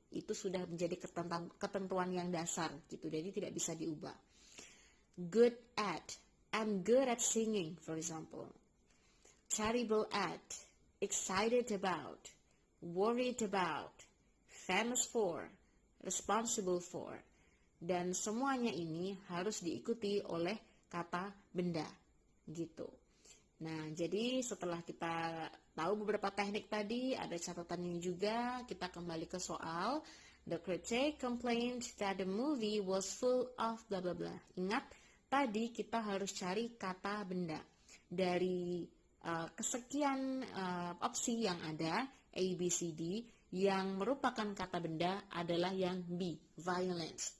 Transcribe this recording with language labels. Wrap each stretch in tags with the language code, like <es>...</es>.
<id>Itu sudah menjadi ketentuan yang dasar gitu, jadi tidak bisa diubah.</id> <en>Good at, I'm good at singing, for example. Terrible at, excited about, worried about, famous for, responsible for.</en> <id>Dan semuanya ini harus diikuti oleh kata benda gitu. Nah, jadi setelah kita tahu beberapa teknik tadi, ada catatannya juga. Kita kembali ke soal.</id> <en>The critic complained that the movie was full of blah blah blah.</en> <id>Ingat, tadi kita harus cari kata benda. Dari kesekian opsi yang ada, A, B, C, D, yang merupakan kata benda adalah yang B, violence.</id>